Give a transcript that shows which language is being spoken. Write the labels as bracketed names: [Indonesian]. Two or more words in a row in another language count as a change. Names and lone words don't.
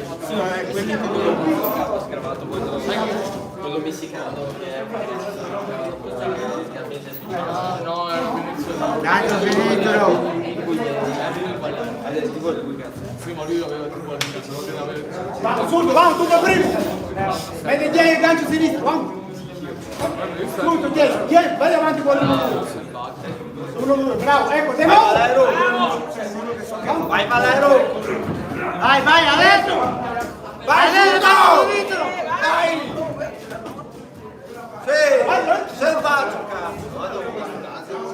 [Italian] Sgravato quello messicano che è inizialmente successo. No, era venezuelano. Sì, ma lui aveva tipo l'intenzione di avere. [Spanish] Vamos, surdo, vamos, [Italian] tu per primo! Vedi dietro il gancio sinistro, [Spanish] vamos! Surdo, [Italian] dietro, vai avanti con uno, bravo, ecco, te Vai Valero! Vai Valero! Vai, adesso! Vai zurdo! Dai! Sì! Selvaggio, cazzo!